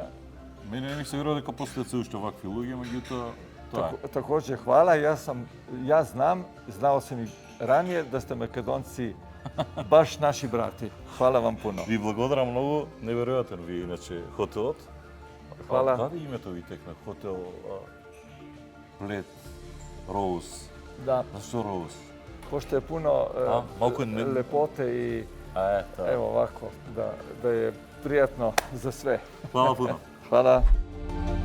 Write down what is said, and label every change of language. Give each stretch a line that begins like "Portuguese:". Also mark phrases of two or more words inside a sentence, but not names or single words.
Macedonian: Мене не ми се верува дека постојат се уште вакви луѓе, меѓутоа тоа е.
Serbian: Također, hvala. Ja znao sam i ranije da ste Makedonci baš naši brati. Hvala vam puno.
Macedonian: Ви благодарам многу, неверојатен ви иначе хотелот.
Serbian: Hvala.
Macedonian: Даде името ви текна? Хотел Блед, Роуз.
Serbian: Da.
Macedonian: Зашто Роуз?
Serbian: Pošto je puno lepote i evo ovako, da je prijatno za sve. Hvala puno. Hvala.